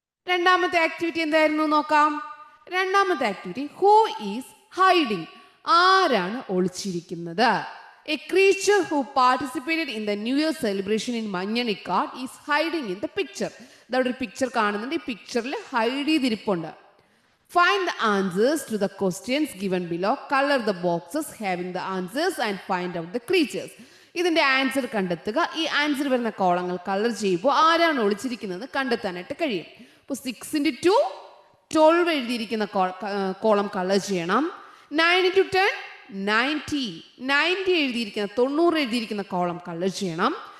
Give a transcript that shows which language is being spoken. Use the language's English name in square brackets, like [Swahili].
[Malayalam] രണ്ടാമത്തെ ആക്ടിവിറ്റി എന്തായിരുന്നു നോക്കാം. രണ്ടാമത്തെ ആക്ടിവിറ്റി [English] Who is hiding. [Malayalam] ആരാണ് ഒളിച്ചിരിക്കുന്നത്? [English] A creature who participated in the new year celebration in Manjanikkad is hiding in the picture. [Malayalam] ഇതവിടെ ഒരു പിക്ചർ കാണുന്നുണ്ട്. ഈ പിക്ചറിൽ hide ചെയ്തിരിപ്പുണ്ട്. [English] Find the answers to the questions given below. Color the boxes having the answers and find out the creatures. [Malayalam] ഇതിന്റെ answer കണ്ടെത്തുക. ഈ answer വരുന്ന കോളങ്ങൾ കളർ ചെയ്യുമ്പോൾ ആരാണ് ഒളിച്ചിരിക്കുന്നത് കണ്ടെത്താനായിട്ട് കഴിയും. ഇപ്പോൾ 6 × 2 12 എഴുതിയിരിക്കുന്ന കോളം കളർ ചെയ്യണം. 9 × 10 90 90 എഴുതിയിരിക്കുന്ന 90 എഴുതിയിരിക്കുന്ന കോളം കളർ ചെയ്യണം.